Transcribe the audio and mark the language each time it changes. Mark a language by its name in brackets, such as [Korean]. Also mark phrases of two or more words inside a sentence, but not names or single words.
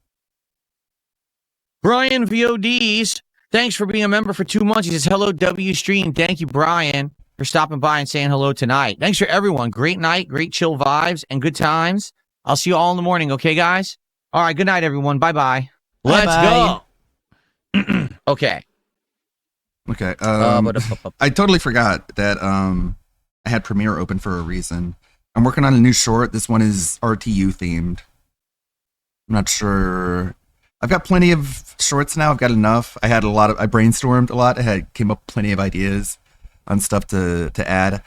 [English] Brian VODs, thanks for being a member for 2 months. He says, hello, W Stream. Thank you, Brian, for stopping by and saying hello tonight. Thanks for everyone. Great night, great chill vibes, and good times. I'll see you all in the morning, okay, guys? All right, good night, everyone. Bye-bye. Let's go. Okay. Okay. Ba-da-ba-ba. I totally forgot that I had Premiere open for a reason. I'm working on a new short. This one is RTU themed. I'm not sure. I've got plenty of shorts now. I've got enough. I brainstormed a lot. Came up with plenty of ideas on stuff to add.